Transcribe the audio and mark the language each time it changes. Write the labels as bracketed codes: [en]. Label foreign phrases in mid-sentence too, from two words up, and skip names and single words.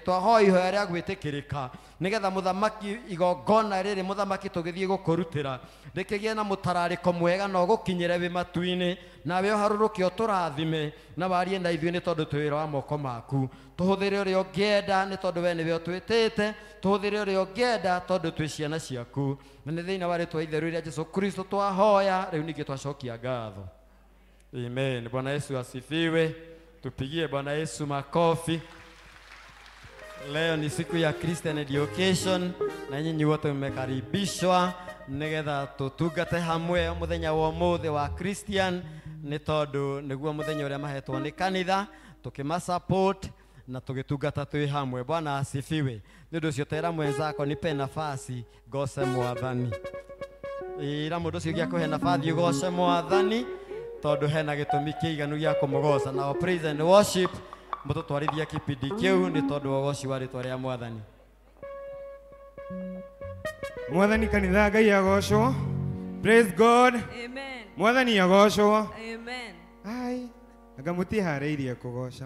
[ki] twahoya ihoya rĩa gwĩtĩkĩrĩka nĩgetha mũthamaki igongona rĩrĩ mũthamaki tũgĩthiĩ gũkũrutĩra rĩkĩgĩe na mũtararĩko mwega na ũgũkinyĩre wĩ matu-inĩ nawe ũharũrũke ũtũrathime na warie na ithuĩ nĩ tondũ twĩ wĩra wa moko maku tũhũthĩre ũrĩa ũngĩenda nĩ tondũ we nĩwe ũtwĩtĩte tũhũthĩre ũrĩa ũngĩenda tondũ twĩ ciana ciaku na nĩ thĩinĩ wa rĩtwa itheru rĩa Jesũ Kristo twahoya rĩu ningĩ twacokia ngatho. [sw] Amen. Bwana Yesu asifiwe. Tupigie Bwana Yesu makofi. Leo ni siku ya Christian Education na nyinyi wote mmekaribishwa [ki] nĩgetha tũtungate hamwe mũthenya wa ũmũthĩ wa Christian nĩ tondũ nĩguo mũthenya ũrĩa mahetwo nĩ kanitha tũkĩma support na tũgĩtungata twĩ hamwe. [sw] Bwana asifiwe. [ki] Nĩ ũndũ ũcio tera mwenzako [sw] nipe nafasi [ki] goce Mwathani. Ira mũndũ ũcio gĩa kũhe nafasi goce Mwathani tondũ hena gĩtũmi kĩiganu gĩa kũmũgoca. [en] Now praise and worship [ki] mũtũtwarithia kĩpindi kĩu nĩ tondũ wa ũgoci wa rĩtwa rĩa Mwathani. Mwathani kanitha Ngai agocwo [en] Praise God. [ki] Amen. Mwathani agocwo. Amen. Ai. Anga mutiharĩirie kũgoca.